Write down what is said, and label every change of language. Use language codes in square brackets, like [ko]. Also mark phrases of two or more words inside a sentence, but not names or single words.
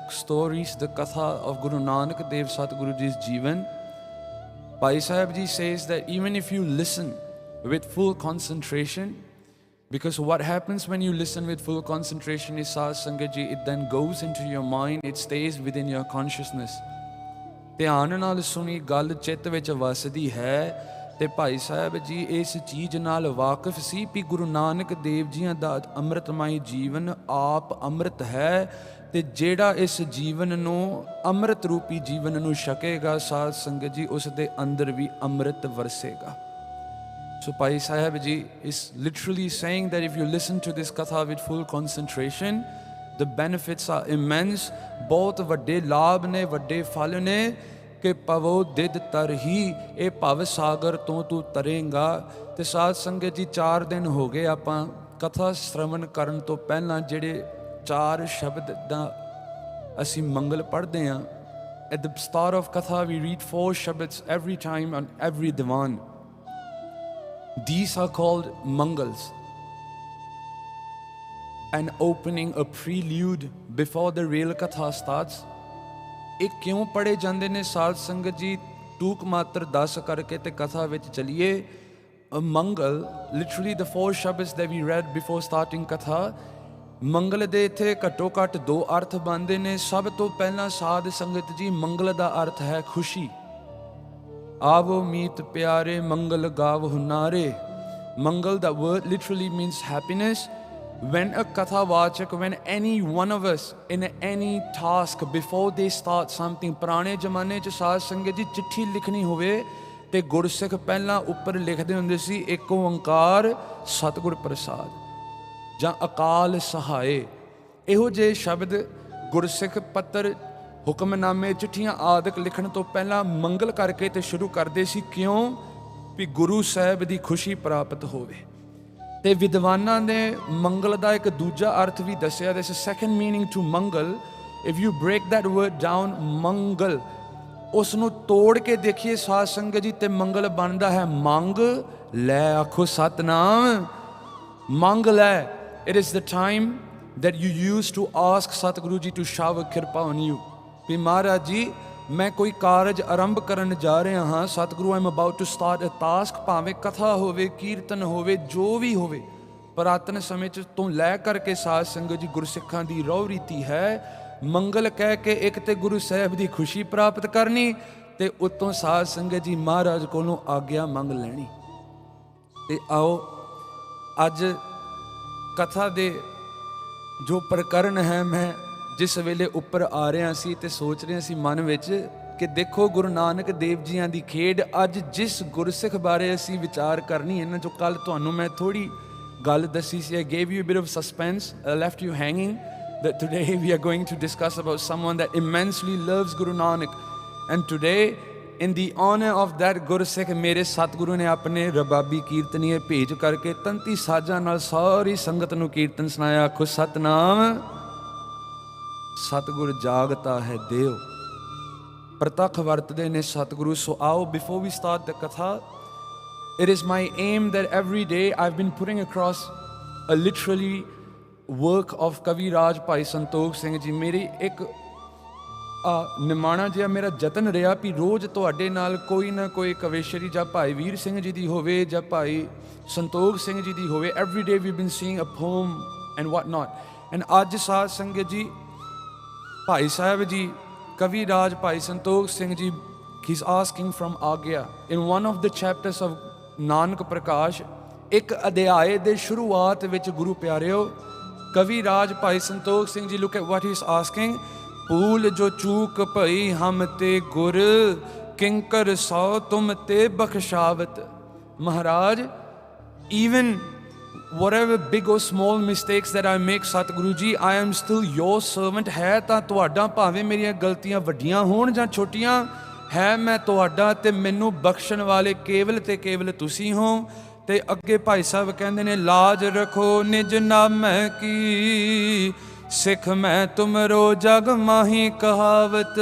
[en] stories, the katha of Guru Nanak Dev Satguru Ji's Jeevan, Bhai Sahib Ji says that even if you listen with full concentration, because what happens when you listen with full concentration is [pa] Sat Sangat Ji, [en] it then goes into your mind, it stays within your consciousness. [pa] ਧਿਆਨ ਨਾਲ ਸੁਣੀ ਗੱਲ ਚਿੱਤ ਵਿੱਚ ਵਸਦੀ ਹੈ। ਤੇ ਭਾਈ ਸਾਹਿਬ ਜੀ ਇਸ ਚੀਜ਼ ਨਾਲ ਵਾਕਿਫ ਸੀ ਵੀ ਗੁਰੂ ਨਾਨਕ ਦੇਵ ਜੀਆਂ ਦਾ ਅੰਮ੍ਰਿਤਮਈ ਜੀਵਨ ਆਪ ਅੰਮ੍ਰਿਤ ਹੈ ਤੇ ਜਿਹੜਾ ਇਸ ਜੀਵਨ ਨੂੰ ਅੰਮ੍ਰਿਤ ਰੂਪੀ ਜੀਵਨ ਨੂੰ ਛਕੇਗਾ ਸਾਧ ਸੰਗਤ ਜੀ ਉਸ ਦੇ ਅੰਦਰ ਵੀ ਅੰਮ੍ਰਿਤ ਵਰਸੇਗਾ। [en] So Bhai Sahib Ji is literally saying that if you listen to this katha with full concentration, the benefits are immense, [pa] ਬਹੁਤ ਵੱਡੇ ਲਾਭ ਨੇ, ਵੱਡੇ ਫਲ ਨੇ ਕਿ ਪਵੋ ਦਿਦ ਤਰ ਹੀ, ਇਹ ਭਵ ਸਾਗਰ ਤੋਂ ਤੂੰ ਤਰੇਂਗਾ। ਤੇ ਸਾਧ ਸੰਗਤ ਜੀ 4 ਦਿਨ ਹੋ ਗਏ ਆਪਾਂ ਕਥਾ ਸ਼ਰਵਣ ਕਰਨ ਤੋਂ ਪਹਿਲਾਂ ਜਿਹੜੇ 4 ਸ਼ਬਦ ਦਾ ਅਸੀਂ ਮੰਗਲ ਪੜ੍ਹਦੇ ਹਾਂ। [en] At the start of katha we read 4 shabads every time on every divan. These are called mangals, an opening, a prelude before the real katha starts. [pa] ਇਹ ਕਿਉਂ ਪੜ੍ਹੇ ਜਾਂਦੇ ਨੇ ਸਾਧ ਸੰਗਤ ਜੀ? ਟੂਕ ਮਾਤਰ ਦੱਸ ਕਰਕੇ ਤੇ ਕਥਾ ਵਿੱਚ ਚਲੀਏ। ਮੰਗਲ, [en] literally the 4 shabads that we read before starting katha, [pa] ਮੰਗਲ ਦੇ ਇੱਥੇ ਘੱਟੋ ਘੱਟ 2 ਅਰਥ ਬਣਦੇ ਨੇ। ਸਭ ਤੋਂ ਪਹਿਲਾਂ ਸਾਧ ਸੰਗਤ ਜੀ ਮੰਗਲ ਦਾ ਅਰਥ ਹੈ ਖੁਸ਼ੀ। ਆਵੋ ਮੀਤ ਪਿਆਰੇ ਮੰਗਲ ਗਾਵਹੁ ਨਾਰੇ। ਮੰਗਲ, [en] the word literally means happiness. When a kathavachak, when any one of us in any task, before they start something, [pa] ਪੁਰਾਣੇ ਜ਼ਮਾਨੇ 'ਚ ਸਾਧ ਸੰਗਤ ਜੀ ਚਿੱਠੀ ਲਿਖਣੀ ਹੋਵੇ ਤੇ ਗੁਰਸਿੱਖ ਪਹਿਲਾਂ ਉੱਪਰ ਲਿਖਦੇ ਹੁੰਦੇ ਸੀ ਏਕ ਓਂਕਾਰ ਸਤਿਗੁਰ ਪ੍ਰਸਾਦ ਜਾਂ ਅਕਾਲ ਸਹਾਏ। ਇਹੋ ਜਿਹੇ ਸ਼ਬਦ ਗੁਰਸਿੱਖ ਪੱਤਰ, ਹੁਕਮਨਾਮੇ, ਚਿੱਠੀਆਂ ਆਦਿਕ ਲਿਖਣ ਤੋਂ ਪਹਿਲਾਂ ਮੰਗਲ ਕਰਕੇ ਤੇ ਸ਼ੁਰੂ ਕਰਦੇ ਸੀ। ਕਿਉਂ? ਵੀ ਗੁਰੂ ਸਾਹਿਬ ਦੀ ਖੁਸ਼ੀ ਪ੍ਰਾਪਤ ਹੋਵੇ। ਤੇ ਵਿਦਵਾਨਾਂ ਨੇ ਮੰਗਲ ਦਾ ਇੱਕ ਦੂਜਾ ਅਰਥ ਵੀ ਦੱਸਿਆ। [en] this is second meaning to ਮੰਗਲ। if you break that word down, [pa] ਮੰਗਲ, ਉਸ ਨੂੰ ਤੋੜ ਕੇ ਦੇਖੀਏ ਸਾਧ ਸੰਗਤ ਜੀ, ਤੇ ਮੰਗਲ ਬਣਦਾ ਹੈ ਮੰਗ ਲੈ। ਆਖੋ ਸਤਨਾਮ। ਮੰਗ ਲੈ। [en] it is the time that you used to ask Satguru Ji to shower kirpa on you. [pa] ਵੀ ਮਹਾਰਾਜ ਜੀ ਮੈਂ ਕੋਈ ਕਾਰਜ ਆਰੰਭ ਕਰਨ ਜਾ ਰਿਹਾ ਹਾਂ, ਸਤਿਗੁਰੂ [en] I am about to start a task, [pa] ਭਾਵੇਂ ਕਥਾ ਹੋਵੇ, ਕੀਰਤਨ ਹੋਵੇ, ਜੋ ਵੀ ਹੋਵੇ। ਪੁਰਾਤਨ ਸਮੇਂ 'ਚ ਤੋਂ ਲੈ ਕਰਕੇ ਸਾਧ ਸੰਗਤ ਜੀ ਗੁਰਸਿੱਖਾਂ ਦੀ ਰਹੁ ਰੀਤੀ ਹੈ ਮੰਗਲ ਕਹਿ ਕੇ ਇੱਕ ਤੇ ਗੁਰੂ ਸਾਹਿਬ ਦੀ ਖੁਸ਼ੀ ਪ੍ਰਾਪਤ ਕਰਨੀ ਤੇ ਉੱਤੋਂ ਸਾਧ ਸੰਗਤ ਜੀ ਮਹਾਰਾਜ ਕੋਲੋਂ ਆਗਿਆ ਮੰਗ ਲੈਣੀ। ਤੇ ਆਓ ਅੱਜ ਕਥਾ ਦੇ ਜੋ ਪ੍ਰਕਰਨ ਹੈ, ਮੈਂ ਜਿਸ ਵੇਲੇ ਉੱਪਰ ਆ ਰਿਹਾ ਸੀ ਤੇ ਸੋਚ ਰਿਹਾ ਸੀ ਮਨ ਵਿੱਚ ਕਿ ਦੇਖੋ ਗੁਰੂ ਨਾਨਕ ਦੇਵ ਜੀਆਂ ਦੀ ਖੇਡ। ਅੱਜ ਜਿਸ ਗੁਰਸਿੱਖ ਬਾਰੇ ਅਸੀਂ ਵਿਚਾਰ ਕਰਨੀ ਹੈ ਨਾ, ਜੋ ਕੱਲ ਤੁਹਾਨੂੰ ਮੈਂ ਥੋੜ੍ਹੀ ਗੱਲ ਦੱਸੀ ਸੀ, [en] I gave you a bit of suspense, I left you hanging, that today we are going to discuss about someone that immensely loves Guru Nanak. And today in the honor of that [pa] ਗੁਰਸਿੱਖ, ਮੇਰੇ ਸਤਿਗੁਰੂ ਨੇ ਆਪਣੇ ਰਬਾਬੀ ਕੀਰਤਨੀਏ ਭੇਜ ਕਰਕੇ 33 ਸਾਜ਼ਾਂ ਨਾਲ ਸਾਰੀ ਸੰਗਤ ਨੂੰ ਕੀਰਤਨ ਸੁਣਾਇਆ। ਆਖੋ ਸਤਨਾਮ। ਸਤਿਗੁਰ ਜਾਗਤਾ ਹੈ ਦੇਵ, ਪ੍ਰਤੱਖ ਵਰਤਦੇ ਨੇ ਸਤਿਗੁਰੂ। ਸੋ ਆਓ, [en] before we start the katha, it is my aim that every day I've been putting across a literally work of Kavi Raj Bhai Santokh Singh Ji. [pa] ਮੇਰੀ ਇੱਕ ਨਿਮਾਣਾ ਜਿਹਾ ਮੇਰਾ ਯਤਨ ਰਿਹਾ ਵੀ ਰੋਜ਼ ਤੁਹਾਡੇ ਨਾਲ ਕੋਈ ਨਾ ਕੋਈ ਕਵੀਸ਼ਰੀ ਜਾਂ ਭਾਈ ਵੀਰ ਸਿੰਘ ਜੀ ਦੀ ਹੋਵੇ ਜਾਂ ਭਾਈ ਸੰਤੋਖ ਸਿੰਘ ਜੀ ਦੀ ਹੋਵੇ। [en] every day we been seeing a poem and what not. And [pa] ਅੱਜ ਸਾਧ ਸੰਗਤ ਜੀ ਭਾਈ ਸਾਹਿਬ ਜੀ [en] ਕਵੀ ਰਾਜ ਭਾਈ ਸੰਤੋਖ ਸਿੰਘ ਜੀ, he's asking from Agya in one of the chapters of ਨਾਨਕ ਪ੍ਰਕਾਸ਼, [pa] ਇੱਕ ਅਧਿਆਏ ਦੇ ਸ਼ੁਰੂਆਤ ਵਿੱਚ ਗੁਰੂ ਪਿਆਰਿਓ [en] ਕਵੀ ਰਾਜ ਭਾਈ ਸੰਤੋਖ ਸਿੰਘ ਜੀ, look at what he's asking. [pa] ਭੂਲ ਜੋ ਚੂਕ ਭਈ ਹਮ ਤੇ ਗੁਰ, ਕਿੰਕਰ ਸੋ ਤੁਮ ਤੇ ਬਖਸ਼ਾਵਤ। ਮਹਾਰਾਜ, [en] even whatever big or small mistakes that I make, Satguru Ji, I am still your servant. [pa] ਹੈ ਤਾਂ ਤੁਹਾਡਾ, ਭਾਵੇਂ ਮੇਰੀਆਂ ਗਲਤੀਆਂ ਵੱਡੀਆਂ ਹੋਣ ਜਾਂ ਛੋਟੀਆਂ, ਹੈ ਮੈਂ ਤੁਹਾਡਾ ਤੇ ਮੈਨੂੰ ਬਖਸ਼ਣ ਵਾਲੇ ਕੇਵਲ ਤੇ ਕੇਵਲ ਤੁਸੀਂ ਹੋ। ਤੇ ਅੱਗੇ ਭਾਈ ਸਾਹਿਬ ਕਹਿੰਦੇ ਨੇ, ਲਾਜ ਰੱਖੋ ਨਿਜ ਨਾਮੈ ਕੀ, ਸਿੱਖ ਮੈਂ ਤੁਮਰੋ ਜਗ ਮਾਹੀ ਕਹਾਵਤ।